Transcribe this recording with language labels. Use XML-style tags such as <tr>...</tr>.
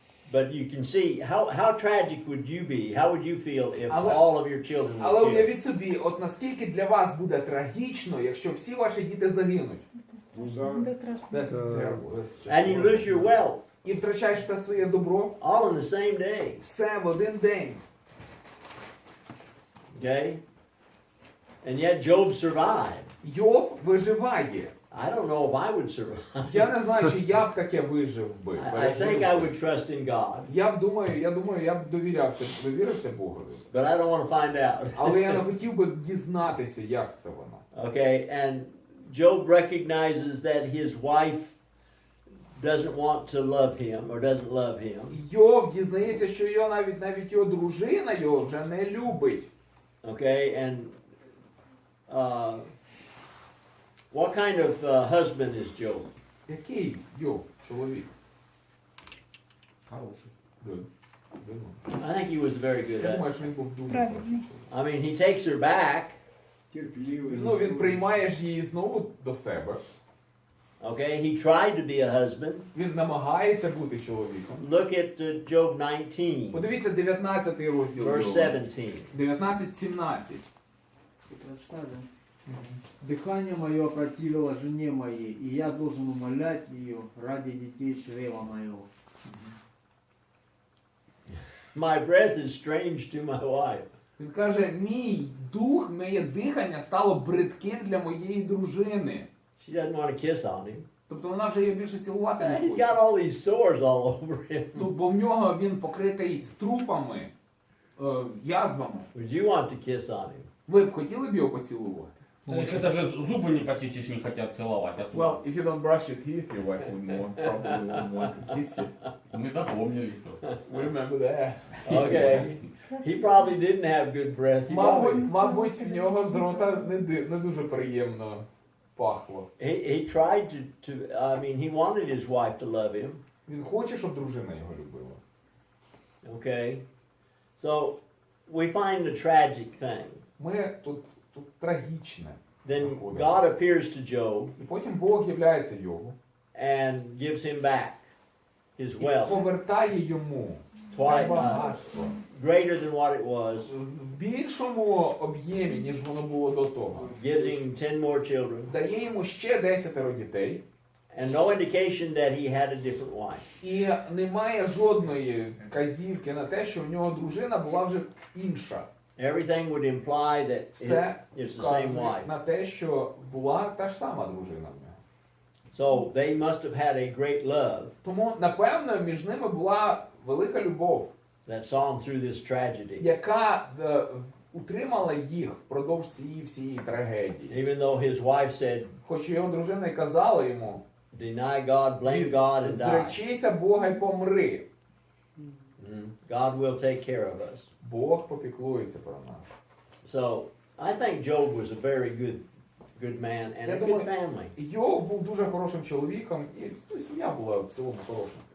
<en>But you can see how tragic would you be? How would you feel if</en> <uk>Але-</uk> <en>all of your children</en> <uk>Але</uk> <en>were killed?</en> <uk>уявіть собі, от наскільки для вас буде трагічно, якщо всі ваші діти загинуть.</uk> <ru>Ну да. Это страшно.</ru> <en>That's terrible. That's just And you lose your wealth</en> <uk>І втрачаєш все своє добро,</uk> <en>all in the same day.</en> <uk>все в один день.</uk> <en>Okay? And yet Job survived.</en> <uk>Йов виживає.</uk> <en>I don't know if I would survive.</en> <uk>Я не знаю, чи я б таке вижив би.</uk> <en>I think I would trust in God,</en> <uk>Я думаю, я б довірився Богові.</uk> <en>but I don't want to find out.</en> <uk>Але я не хотів би дізнатися, як це воно.</uk> <en>Okay, and Job recognizes that his wife doesn't want to love him or doesn't love him.</en> <uk>Йов дізнається, що його навіть його дружина його вже не любить.</uk> <en>Okay, and what kind of husband is Job?</en> <uk>Який Йов, чоловік? Хороший.</uk> <en>Good. Good. I think he was very good</en> <uk>Я</uk> <en>at</en> <uk>думаю, що він був дуже Правильний. хороший.</uk> <en>I mean, he takes her back,</en> <ru>Терпеливый.</ru> <uk>Ну, він приймає ж її знову до себе.</uk> <en>okay? He tried to be a husband.</en> <uk>Він намагається бути чоловіком.</uk> <en>Look at Job 19,</en> <uk>Подивіться 19 розділ.</uk> <en>verse 17.</en> <uk>19-17.</uk> <ru>Ты прочитай, да? Дыхание мое опротивило жене моей, и я должен умолять ее ради детей чрева моего.</ru> <en>My breath is strange to my wife.</en> <uk>Він каже, мій дух, моє дихання стало бридким для моєї дружини.</uk> <en>She doesn't want to kiss on him.</en> <uk>Тобто вона вже його більше цілувати не</uk> <en>He's</en> <uk>хоче.</uk> <en>got all these sores all over him.</en> <uk>Ну, бо в нього він покритий струпами, язвами.</uk> <en>Would you want to kiss on him?</en> <uk>Ви б хотіли б його поцілувати?</uk> <ru>Ну, если даже зубы не почистишь, не хотят целовать. А тут</ru> <en>Well, if you don't brush your teeth, your wife probably wouldn't want to kiss you.</en> <ru>мы запомнили, что.</ru> <en>We remember that. Okay. He probably didn't have good breath. He probably,</en> <uk>Мабуть, в нього з рота не дуже приємно пахло.</uk> <en>he tried he wanted his wife to love him.</en> <uk>Він хоче, щоб дружина його любила.</uk> <en>Okay. So we find the tragic thing.</en> <uk>Ми тут трагічне.</uk> <en>Then</en> <uk>знаходимо.</uk> <en>God appears to Job</en> <uk>І потім Бог являється Йову</uk> <en>and gives him back his</en> <uk>і</uk> <en>wealth,</en> <uk>повертає йому все</uk> <en>Twice.</en> <uk>багатство</uk> <en>greater than what it was,</en> <uk>в більшому об'ємі, ніж воно було до того.</uk> <en>gives him 10 more children,</en> <uk>Дає йому ще 10 дітей,</uk> <en>and no indication that he had a different wife.</en> <uk>і немає жодної казівки на те, що в нього дружина була вже інша.</uk> <en>Everything would imply that</en> <uk>Все</uk> <en>it's the same</en> <uk>вказує</uk> <en>wife.</en> <uk>на те, що була та ж сама дружина в нього.</uk> <en>So they must have had a great love</en> <uk>Тому, напевно, між ними була велика любов,</uk> <en>that saw him through this tragedy.</en> <uk>яка утримала їх впродовж цієї всієї трагедії.</uk> <en>Even though his wife said,</en> <uk>Хоч його дружина й казала йому,</uk> <en>deny God, blame God, and die.</en> <uk>зречися Бога й помри.</uk> <en>God will take care of us.</en> <uk>Бог попіклується про нас.</uk> <en>So I think Job was a very good man and</en> <uk>Я</uk> <en>a</en> <uk>думаю,</uk> <en>good family.</en> <uk>Йов був дуже хорошим чоловіком, і сім'я була в цілому хороша.</uk>